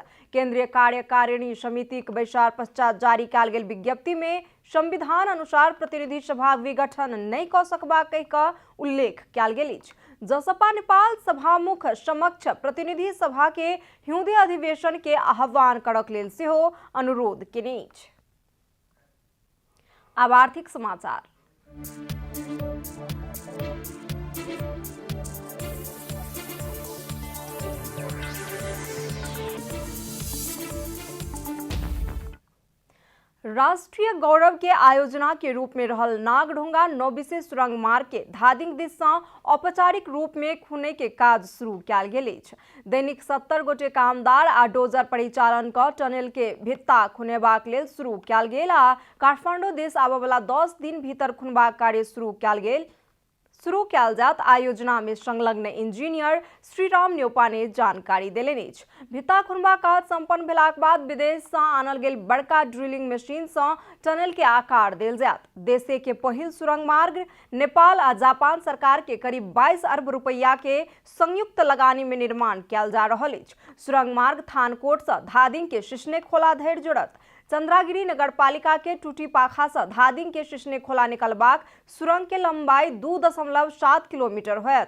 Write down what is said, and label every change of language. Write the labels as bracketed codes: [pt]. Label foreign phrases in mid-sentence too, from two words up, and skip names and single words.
[mai] केंद्रीय कार्यकारिणी समितिक बैसार पश्चात जारी कयल गेल विज्ञप्ति में संविधान अनुसार प्रतिनिधि सभा विघटन नहीं कऽ सकबाक कहि कऽ उल्लेख कयल गेल अछि। जसपा नेपाल सभामुख समक्ष प्रतिनिधि सभा के हिउँदे अधिवेशन के आह्वान करक लेल सेहो अनुरोध केने अछि। अब आर्थिक समाचार। राष्ट्रीय गौरव के आयोजना के रूप में रहल नागढुंगा नौबिसे सुरंग मार्ग के धादिङ दिस सँ औपचारिक रूप में खुनै के काज शुरू कयल गेल अछि। दैनिक 70 गोटे कामदार आ डोजर परिचालन क टनल के भित्ता खुनेबाक लेल शुरू कयल गेल आ काठमाडौँ दिस आबय वाला 10 दिन भीतर खुनबाक कार्य शुरू कयल जात आयोजना में संलग्न इंजीनियर श्रीराम न्यौपाने जानकारी देलनि अछि। भित्ता खुनबा काज संपन्न भेलाक बाद विदेश सँ आनल गेल बड़का ड्रिलिंग मशीन सँ टनल के आकार देल जायत। देशे के पहिल सुरंग मार्ग नेपाल आ जापान सरकार के करीब 22 अरब रुपैया के संयुक्त लगानी में निर्माण कयल जा रहल अछि। सुरंग मार्ग थानकोट सँ धादिङ के सिसने खोला धरि जोड़त। चंद्रागिरी नगरपालिका के टूटी पाखा से धादिङ के सिसने खोला निकलबाक सुरंग के लंबाई 2.7 किलोमीटर होयत।